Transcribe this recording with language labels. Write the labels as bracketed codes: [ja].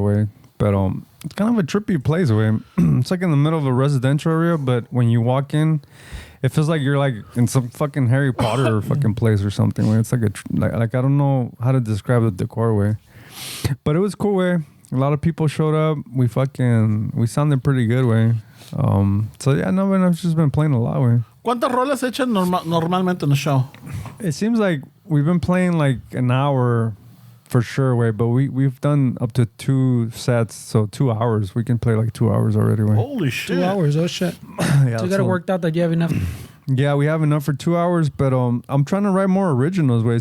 [en] Way, but it's kind of a trippy place. Way it's like in the middle of a residential area, but when you walk in, it feels like you're like in some fucking Harry Potter fucking place or something. Way it's like like I don't know how to describe the decor. Way, but it was cool. Way a lot of people showed up. We sounded pretty good. Way. So yeah, no, man, I've just been playing a lot. Way. [es] ¿Cuántas rolas echan normalmente en the show? [en] It seems like we've been playing like an hour for sure, way, but we've done up to 2 sets, so 2 hours. We can play like 2 hours already, way. Holy shit. 2 hours, oh shit. Yeah, So you got to work out that you have enough. Yeah, we have enough for 2 hours, but I'm trying to write more originals, way.